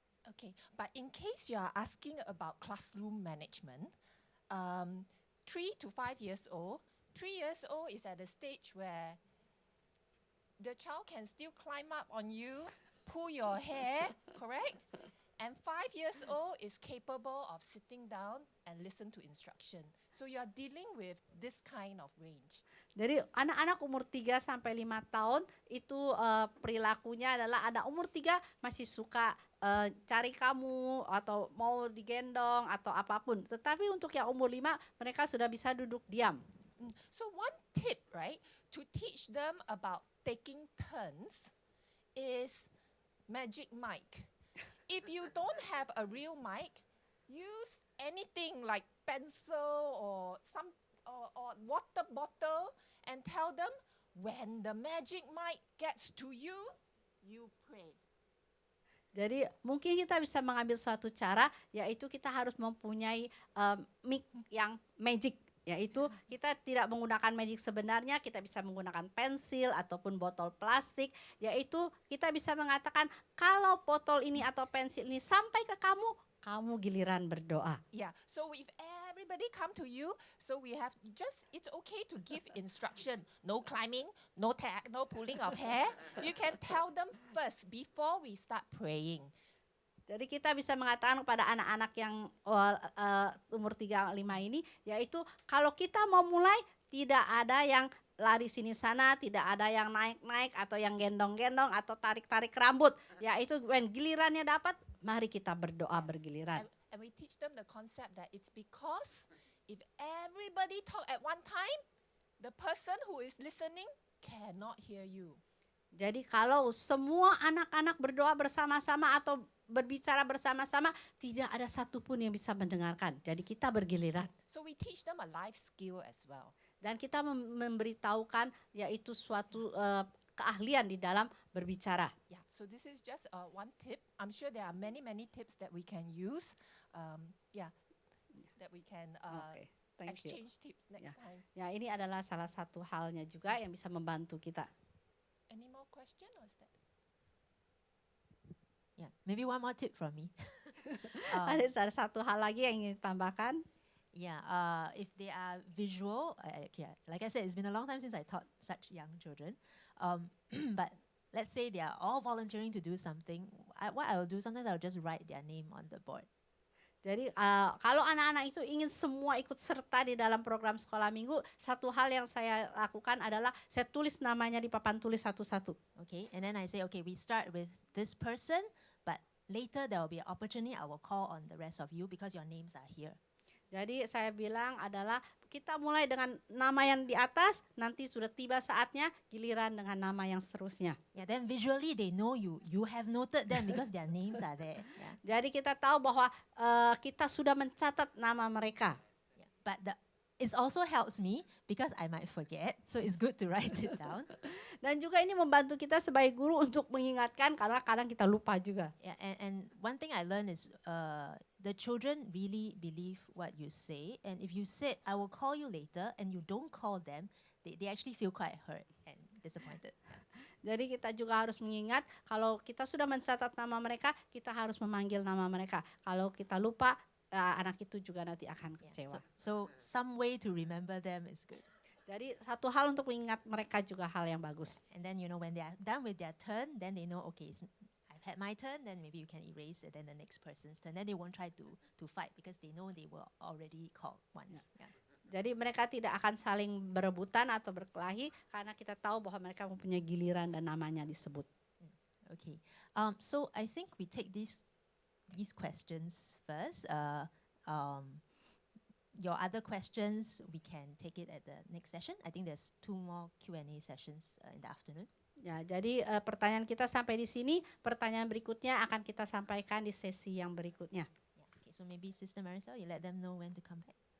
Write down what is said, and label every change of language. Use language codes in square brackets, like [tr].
[en] Okay, but in case you are asking about classroom management, 3 to 5 years old, 3 years old is at a stage where the child can still climb up on you, pull your hair, correct? And 5 years old is capable of sitting down and listen to instruction. So you are dealing with this kind of range. [id] Jadi anak-anak umur 3 sampai 5 tahun itu perilakunya adalah anak umur 3 masih suka cari kamu atau mau digendong atau apapun. Tetapi untuk yang umur 5 mereka sudah bisa duduk diam. [en] So one tip, right, to teach them about taking turns is magic mic. If you don't have a real mic, use anything like pencil or some or water bottle and tell them when the magic mic gets to you, you pray. [id] Jadi mungkin kita bisa mengambil suatu cara, yaitu kita harus mempunyai mic yang magic. Yaitu kita tidak menggunakan magic sebenarnya, kita bisa menggunakan pensil ataupun botol plastik. Yaitu kita bisa mengatakan kalau botol ini atau pensil ini sampai ke kamu, kamu giliran berdoa. [en] Yeah, so if everybody come to you, so we have it's okay to give instruction. No climbing, no tag, no pulling of hair. You can tell them first before we start praying. [id] Jadi kita bisa mengatakan kepada anak-anak yang umur 3-5 ini, yaitu kalau kita mau mulai tidak ada yang lari sini sana, tidak ada yang naik-naik atau yang gendong-gendong atau tarik-tarik rambut. Yaitu [en] when [id] gilirannya dapat, mari kita berdoa bergiliran. [en] And we teach them the concept that it's because if everybody talk at one time, the person who is listening cannot hear you. [id] Jadi kalau semua anak-anak berdoa bersama-sama atau berbicara bersama-sama, tidak ada satupun yang bisa mendengarkan. Jadi kita bergiliran. [en] So we teach them a life skill as well. [id] Dan kita memberitahukan yaitu suatu keahlian di dalam berbicara. [en] Yeah, so this is just one tip. I'm sure there are many tips that we can use. That we can Okay, thank you. exchange tips next time. [id] Ya, ini adalah salah satu halnya juga yang bisa membantu kita. [en] Any more question or is that? Yeah, maybe one more tip from me. [id] Ada satu hal lagi yang ingin ditambahkan. [en] Yeah, if they are visual, like I said, it's been a long time since I taught such young children. But let's say they are all volunteering to do something. What I will do, sometimes I will just write their name on the board. [id] Jadi kalau anak-anak itu ingin semua ikut serta di dalam program sekolah minggu, satu hal yang saya lakukan adalah saya tulis namanya di papan tulis satu-satu. [en] Okay, and then I say, okay, we start with this person, but later there will be an opportunity. I will call on the rest of you because your names are here. [id] Jadi saya bilang adalah kita mulai dengan nama yang di atas, nanti sudah tiba saatnya giliran dengan nama yang seterusnya. [en] Yeah, then visually they know you. You have noted them because their names are there. Yeah. [id] Jadi kita tahu bahwa kita sudah mencatat nama mereka. [en] Yeah. But it also helps me because I might forget, so it's good to write it down. [id] Dan juga ini membantu kita sebagai guru untuk mengingatkan karena kadang kita lupa juga. [en] Yeah, and one thing I learned is the children really believe what you say, and if you said I will call you later and you don't call them, they actually feel quite hurt and disappointed. [id] Jadi kita juga harus mengingat kalau kita sudah mencatat nama mereka, kita harus memanggil nama mereka. Kalau kita lupa, anak itu juga nanti akan kecewa. [en] So some way to remember them is good. [id] Jadi satu hal untuk mengingat mereka juga hal yang bagus. [en] And then when they are done with their turn, then they know, okay, I've had my turn, then maybe you can erase it, then the next person's turn. Then they won't try to fight because they know they were already called once. Yeah. [id] Jadi mereka tidak akan saling berebutan atau berkelahi karena kita tahu bahwa mereka mempunyai giliran dan namanya disebut. [en] Okay. So I think we take these questions first. Your other questions, we can take it at the next session. I think there's 2 more Q&A sessions in the afternoon. [id] Ya, jadi pertanyaan kita sampai di sini. Pertanyaan berikutnya akan kita sampaikan di sesi yang berikutnya. [en] Yeah. Okay. So maybe Sister Marisol, you let them know when to come back.